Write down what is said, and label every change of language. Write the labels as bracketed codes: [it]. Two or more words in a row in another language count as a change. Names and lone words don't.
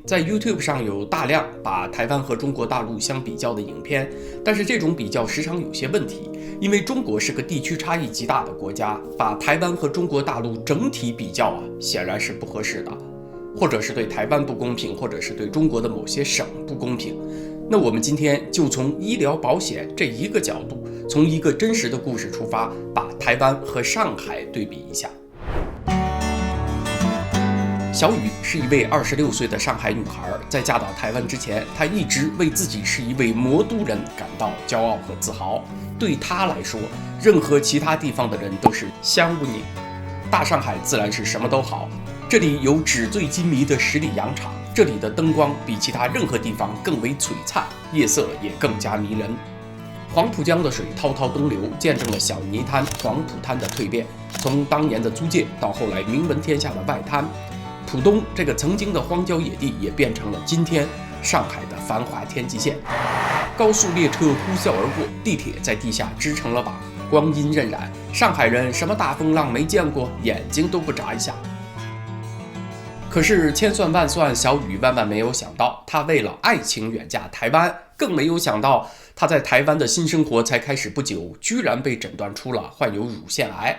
[zh] 在 YouTube 上有大量把台灣和中國大陸相比較的影片，但是這種比較時常有些問題，因為中國是個地區差異極大的國家，把台灣和中國大陸整體比較顯然是不合適的，或者是對台灣不公平，或者是對中國的某些省不公平。那我們今天就從醫療保險這一個角度，從一個真實的故事出發，把台灣和上海對比一下。小雨是一位26歲的上海女孩，在嫁到台灣之前，她一直為自己是一位魔都人感到驕傲和自豪。對她來說，任何其他地方的人都是香污泥。大上海自然是什麼都好，這裡有紙醉金迷的十里洋場，這裡的燈光比其他任何地方更為璀璨，夜色也更加迷人。黄浦江的水滔滔東流，見證了小泥灘、黄浦灘的蛻變，從當年的租界到後來名聞天下的外灘。浦東這個曾經的荒郊野地，也變成了今天上海的繁華天際線。高速列車呼嘯而過，地鐵在地下支撐了網，光陰荏苒，上海人什麼大風浪沒見過，眼睛都不眨一下。可是千算萬算，小雨萬萬沒有想到，她為了愛情遠嫁台灣，更沒有想到她在台灣的新生活才開始不久，居然被診斷出了患有乳腺癌。